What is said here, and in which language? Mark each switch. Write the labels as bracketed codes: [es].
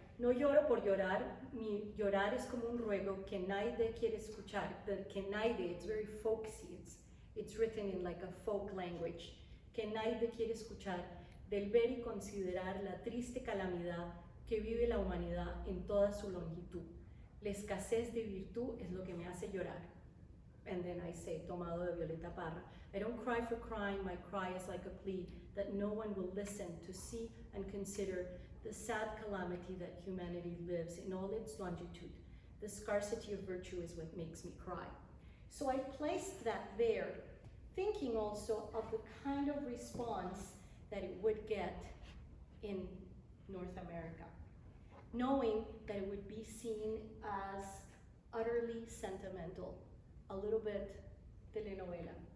[es] No lloro por llorar, mi llorar es como un ruego que nadie quiere escuchar. [en] The [es] que nadie, [en] it's very folksy, it's written in like a folk language. [es] Que nadie quiere escuchar, del ver y considerar la triste calamidad que vive la humanidad en toda su longitud. La escasez de virtud es lo que me hace llorar. [en] And then I say, [es] tomado de [en] Violeta Parra, I don't cry for crying, my cry is like a plea that no one will listen to see and consider the sad calamity that humanity lives in all its longitude. The scarcity of virtue is what makes me cry. So I placed that there, thinking also of the kind of response that it would get in North America, knowing that it would be seen as utterly sentimental, a little bit telenovela.